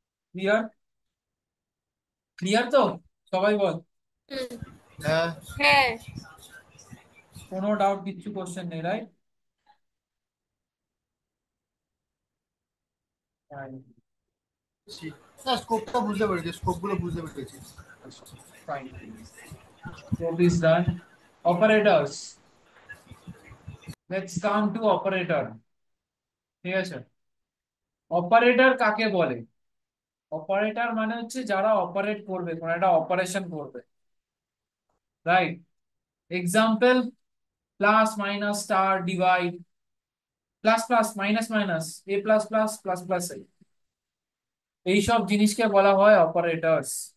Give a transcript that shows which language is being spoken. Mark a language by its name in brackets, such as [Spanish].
[Bangla] Clear? Clear তো? সবাই বল। হুম, হ্যাঁ। হ্যাঁ। কোনো ডাউট, কিচ্ছু কোশ্চেন নেই, রাইট? না, স্কোপটা বুঝতে পেরেছি, স্কোপগুলো বুঝতে পেরেছি। [English] Fine, job is done. Operators, let's come to operator. [Bangla] ঠিক আছে, অপারেটর কাকে বলে? অপারেটর মানে হচ্ছে যারা অপারেট করবে, কোন একটা অপারেশন করবে, right? Example, plus minus star divide, plus plus minus minus, এ প্লাস প্লাস প্লাস প্লাস, এইসব জিনিসকে বলা হয় অপারেটরস।